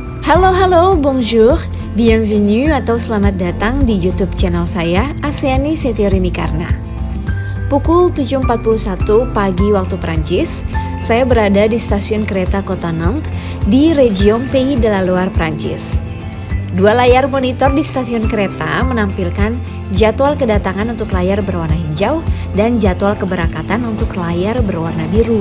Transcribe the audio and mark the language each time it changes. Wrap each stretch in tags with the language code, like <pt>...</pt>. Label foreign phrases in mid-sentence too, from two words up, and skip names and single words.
<id>Halo,</id> <fr>bonjour, bienvenue</fr> <id>atau selamat datang di YouTube channel saya, Aseani Setiorini Karna. Pukul 7.41 pagi waktu Prancis, saya berada di stasiun kereta Kota Nantes di Région Pays de la Loire, Prancis. Dua layar monitor di stasiun kereta menampilkan jadwal kedatangan untuk layar berwarna hijau dan jadwal keberangkatan untuk layar berwarna biru.</id>